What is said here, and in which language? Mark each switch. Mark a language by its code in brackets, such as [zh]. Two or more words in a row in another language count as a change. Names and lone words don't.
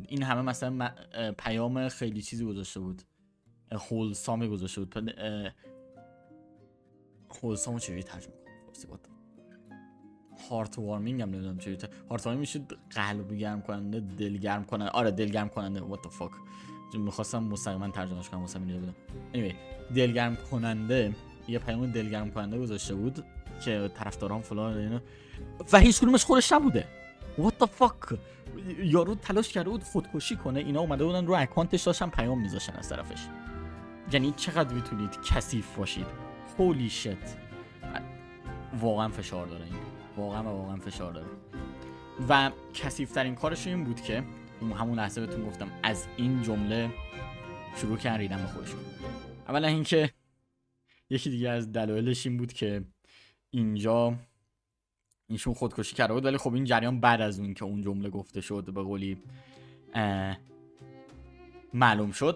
[fa] این همه مثلا پیام خیلی چیزی گذاشته بود، هولسامی گذاشته بود. هولسامو چجوری ترجمه کنم؟ [en] heart warming [fa] هم نمیدونم چجوری [en] heart warming [fa] میشه قلب گرم کننده، دل گرم کننده. آره دل گرم کننده. [en] what the fuck، [fa] میخواستم مستقیما ترجمهش کنم واسه میگم. anyway دل گرم کننده، یه پیام دل گرم کننده گذاشته بود که طرفداران فلان اینا، و هیچ کدومش خودش نبوده. [en] what the fuck، [fa] یارو تلاش کرده بود خودکشی کنه، اینا اومده بودن رو اکانتش داشتن پیام میذاشتن از طرفش. یعنی چقدر میتونید کثیف باشید. [en] holy shit، [fa] واقعا فشار داره این، واقعا فشار داره. و کثیف‌ترین کارش این بود که همون لحظه بهتون گفتم از این جمله شروع کردن ریدن به خودشون. اولا اینکه یکی دیگه از دلایلش این بود که اینجا ایشون خودکشی کرده بود، ولی خب این جریان بعد از اون که اون جمله گفته شد به قولی معلوم شد.